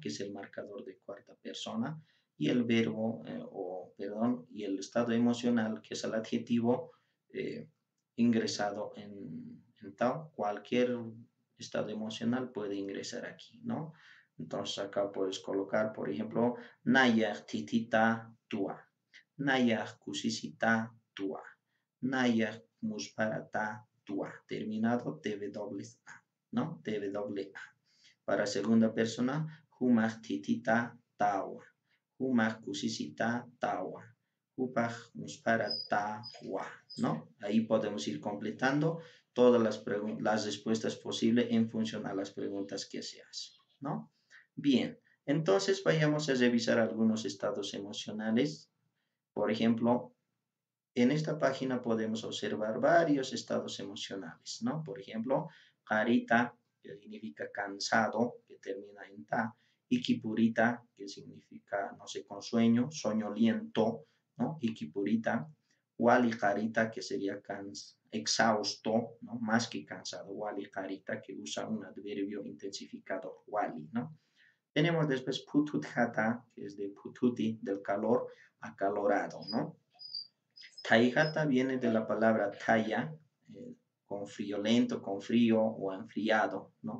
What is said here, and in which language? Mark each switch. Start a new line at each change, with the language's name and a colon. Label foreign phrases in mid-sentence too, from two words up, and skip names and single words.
Spanish: Que es el marcador de cuarta persona, y el verbo, y el estado emocional, que es el adjetivo eh, ingresado en ta. Cualquier estado emocional puede ingresar aquí, ¿no? Entonces acá puedes colocar, por ejemplo,
Aymara: nayah titita tua, nayah kusisita tua, Naya musparata tua,
Spanish: terminado TWA, ¿no? TWA. Para segunda persona,
Aymara: humah titita tawa, humah kusisita tawa, humah musparata wa,
Spanish: ¿no? Ahí podemos ir completando todas las respuestas posibles en función a las preguntas que se hacen, ¿no? Bien, entonces vayamos a revisar algunos estados emocionales. Por ejemplo, en esta página podemos observar varios estados emocionales, ¿no? Por ejemplo, carita, que significa cansado, que termina en ta, ikipurita, que significa, no sé, con sueño, soñoliento, ¿no?
Aymara: Ikipurita, wali carita,
Spanish: que sería exhausto, ¿no? Más que cansado,
Aymara: wali carita,
Spanish: que usa un adverbio intensificador, wali, ¿no? Tenemos después pututjata, que es de pututi, del calor, acalorado, ¿no? Taijata viene de la palabra taya, con friolento, con frío o enfriado, ¿no?